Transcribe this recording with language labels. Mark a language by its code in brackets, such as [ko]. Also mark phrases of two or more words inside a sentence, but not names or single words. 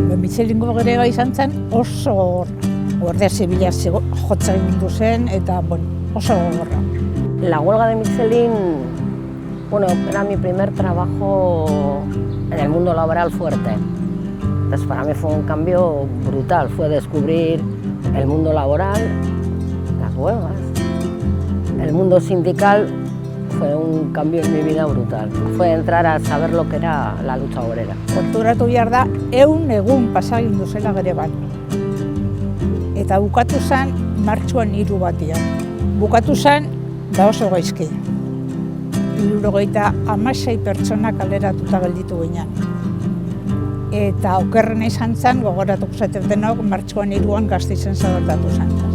[eu] Mitxelingo greba izan zen oso gogorra. Guardia Zibila jotza egindu zen eta oso gogorra. [es] La huelga de Michelin, era mi primer trabajo en el mundo laboral fuerte. Entonces para mí fue un cambio brutal, fue descubrir el mundo laboral, las huelgas. El mundo sindical fue un cambio en mi vida brutal. Fue entrar a saber lo que era la lucha obrera. [eu] Konturatu behar da, 100 egun pasa egindu zela greban. Eta bukatu zen martxuan 3 batean. Bukatu zen oso gaizki. 76 pertsona kaleratuta gelditu ginen. Eta okerrena izan zen, gogoratuko zaten denok, martxuan 3an Gasteizen zabaltatu zen.